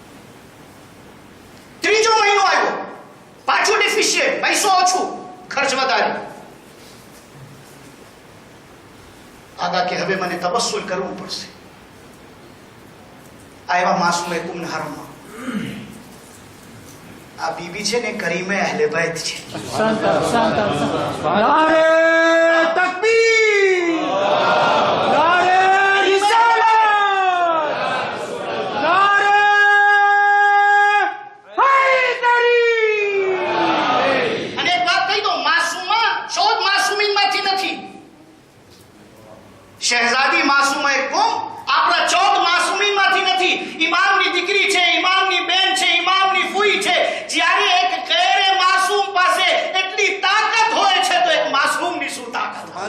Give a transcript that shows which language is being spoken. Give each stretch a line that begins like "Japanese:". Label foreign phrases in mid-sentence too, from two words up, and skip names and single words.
Gujarati: ત્રીજો મહિનો આવ્યો, પાછું ડેફિશિયન્ટ, પૈસો ઓછું, ખર્ચ વધારે. આગા કે હવે મને તબસ્સુલ કરવું પડશે. આવ્યા માસૂમ કુમના હરમમાં. આ બીબી છે ને
Urdu: کریمۂ اہلِ بیت
Gujarati: છે.
Urdu: نعرے تکبیر، نعرے رسالت، نعرے حیدری.
Gujarati: અને એક વાત કહી દો, માસૂમા શોધ માસૂમીનમાંથી નથી. શહેઝાદી માસૂમા એક કોમ આપણા 14 માસૂમીનમાંથી નથી. ઇમામની દીકરી છે, ઇમામની બેન છે, ઇમામની ફૂઈ છે. જ્યારે એક
Urdu: غیرِ معصوم
Gujarati: પાસે એટલી તાકાત હોય છે તો એક માસૂમની શું તાકાત હશે?